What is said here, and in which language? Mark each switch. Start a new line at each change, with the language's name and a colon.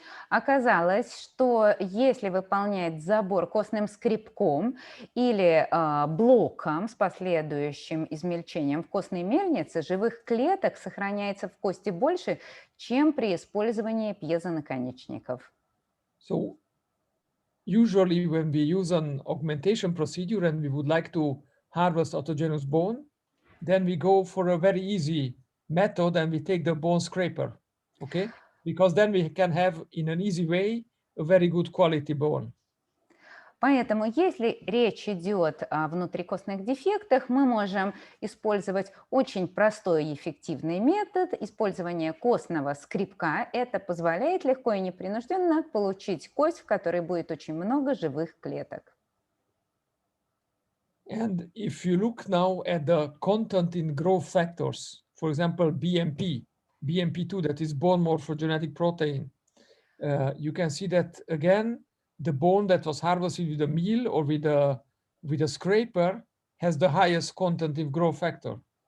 Russian: Оказалось, что если выполнять забор костным скребком или блоком с последующим измельчением в костной мельнице, живых клеток сохраняется в кости больше, чем при использовании пьезонаконечников.
English: So usually when we use an augmentation procedure and we would like to harvest autogenous bone, then we go for a very easy method and we take the bone scraper, okay? Because then we can have, in an easy way, a very good quality bone.
Russian: Поэтому, если речь идет о внутрикостных дефектах, мы можем использовать очень простой и эффективный метод использования костного скребка. Это позволяет легко и непринужденно получить кость, в которой будет очень много живых клеток.
English: And if you look now at the content in growth factors, for example, BMP2, that is bone morphogenetic protein, you can see that again, the bone that was harvested with a meal or with a scraper has the highest content in growth factor.